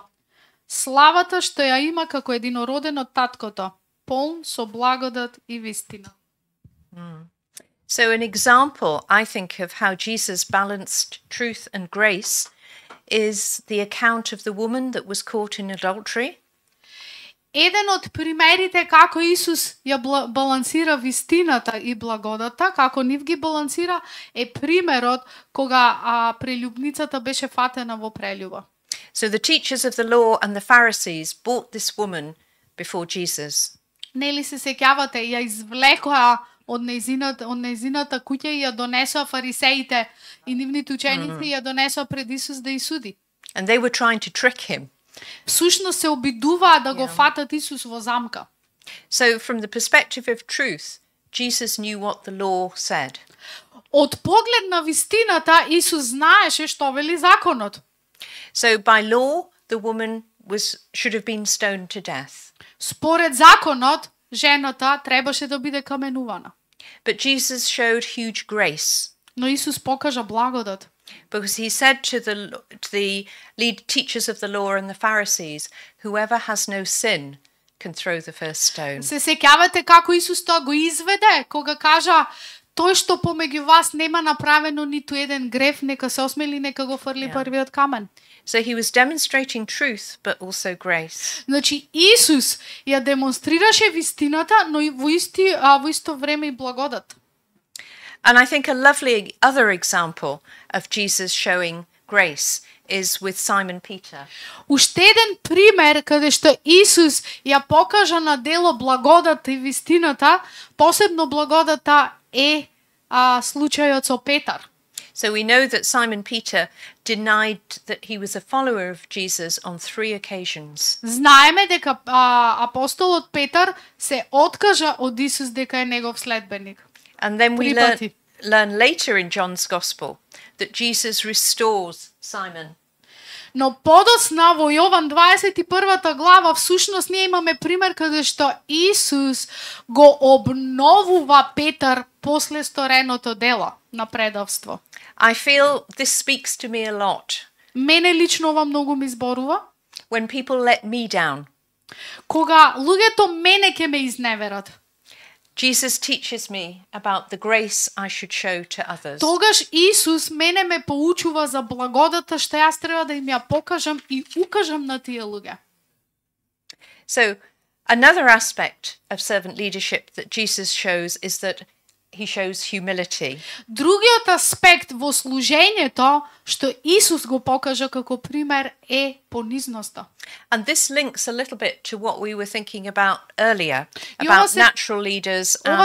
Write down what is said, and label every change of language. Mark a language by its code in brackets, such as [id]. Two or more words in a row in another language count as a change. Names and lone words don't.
[mk] Славата што ја има како единороден од таткото, полн со благодат и вистина. [en] So an example, I think, of how Jesus balanced truth and grace is the account of the woman that was caught in adultery. [mk] Еден од примерите како Исус ја балансира вистината и благодата, како нив ги балансира, е примерот кога прелюбницата беше фатена во прелюба. [en] So the teachers of the law and the Pharisees brought this woman before Jesus. [mk] Нели се сеќавате, ја извлекоа од нејзината куќа и ја донесоа фарисеите и нивните ученици и ја донесоа пред Исус да ја суди. [en] And they were trying to trick him. [mk] Всушност се обидуваа да го фатат Исус во замка. [en] So from the perspective of truth, Jesus knew what the law said. [mk] Од поглед на вистината, Исус знаеше што вели законот. [en] So by law, the woman should have been stoned to death. [mk] Според законот, жената требаше да биде каменувана. [en] But Jesus showed huge grace. [mk] Но Исус покажа благодат. [en] Because he said to the lead teachers of the law and the Pharisees, whoever has no sin can throw the first stone. [mk] Се сеќавате како Исус тоа го изведе, кога кажа, тој што помеѓу вас нема направено ниту еден греф, нека се осмели, нека го фрли првиот камен. [en] So he was demonstrating truth, but also grace. [mk] Значи, Исус ја демонстрираше вистината, но и во исто време и благодат. [en] And I think a lovely other example of Jesus showing grace is with Simon Peter. [mk] Уште еден пример каде што Исус ја покажа на дело благодата и вистината, посебно благодата е случајот со Петар. [en] So we know that Simon Peter denied that he was a follower of Jesus on 3 occasions. [mk] Знаеме дека апостолот Петар се откажа од Исус дека е негов следбеник. [en] And then we learn later in John's Gospel that Jesus restores Simon. [mk] Но подосна во Јован 21 глава всушност ние имаме пример каде што Исус го обновува Петар после стореното дело на предавство. [en] I feel this speaks to me a lot. [mk] Мене лично ова многу ми зборува. [en] When people let me down. [mk] Кога луѓето мене ќе ме изневерат. [en] Jesus teaches me about the grace I should show to others. [mk] Тогаш Исус мене ме поучува за благодата што јас треба да им ја покажам и укажам на тие луѓе. [en] So, another aspect of servant leadership that Jesus shows is that he shows humility. [mk] Другиот аспект во служењето што Исус го покажа како пример е понизноста. [en] And this links a little bit to what we were thinking about earlier, about natural leaders and spiritual leaders.